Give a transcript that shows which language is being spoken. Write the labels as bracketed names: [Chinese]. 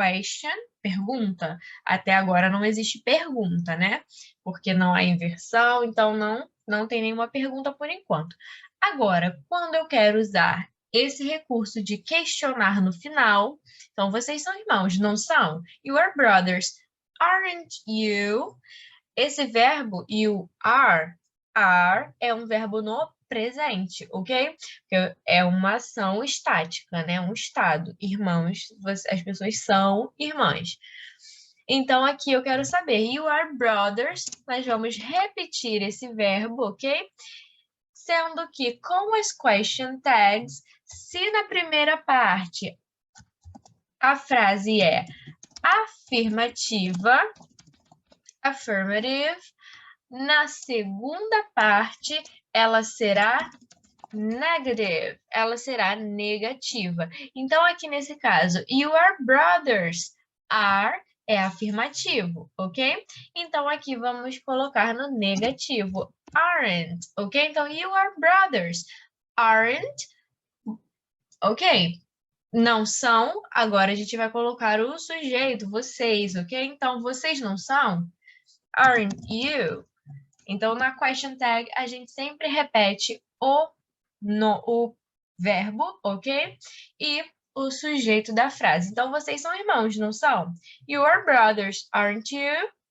[Portuguese] Question, pergunta. Até agora não existe pergunta, né? Porque não há inversão, então não tem nenhuma pergunta por enquanto. Agora, quando eu quero usar esse recurso de questionar no final, então vocês são irmãos, não são? [English] You are brothers, aren't you? [Portuguese] Esse verbo, you are é um verbo no presente, ok? Porque é uma ação estática, né? Um estado. Irmãos, as pessoas são irmãs. Então, aqui eu quero saber, [English] you are brothers, [Portuguese] nós vamos repetir esse verbo, ok? Sendo que com as question tags, se na primeira parte a frase é afirmativa, affirmative, na segunda parte ela será negative, ela será negativa. Então, aqui nesse caso, [English] you are brothers, [Portuguese] are é afirmativo, ok? Então, aqui vamos colocar no negativo, aren't, ok? Então, [English] you are brothers, aren't, ok? [Portuguese] Não são, agora a gente vai colocar o sujeito, vocês, ok? Então, vocês não são? [English] Aren't you? [Portuguese] Então, na question tag, a gente sempre repete o verbo, ok? E o sujeito da frase. Então, vocês são irmãos, não são? [English] You are brothers, aren't you?